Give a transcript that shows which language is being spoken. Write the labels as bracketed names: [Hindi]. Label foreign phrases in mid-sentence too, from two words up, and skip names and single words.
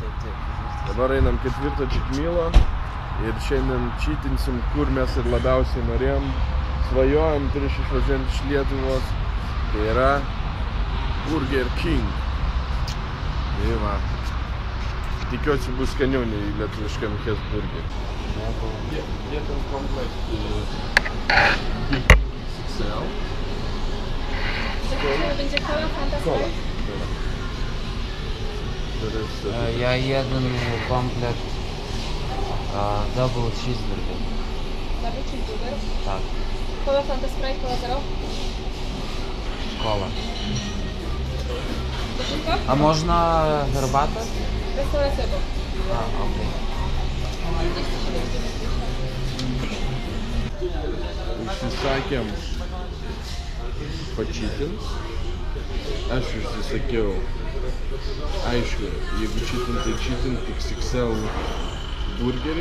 [Lithuanian] Dabar einam ketvirto cheat mealo ir šiandien cheatinsim, kur mes ir labiausiai norėjom, svajojom prieš išvažiuojant iš Lietuvos. Tai yra Burger King. Tai va. Tikiuosi bus skaniau nei lietuviškam Hesburgerį. Jie ten komplektų XL. [Polish] Będzie kola, Fanta Kola. Я jeden komplekt [English] double cheeseburger. Double cheeseburger. [Polish] Tak, Kola, Fanta Sprite, kola zero. kola. To wszystko? A można herbatę? Restauracja bo. Okej. [Lithuanian] Užsisakėm pačytint. Aš užsisakiau. Aišku, jeigu čytint, tai čytint XXL burgerį.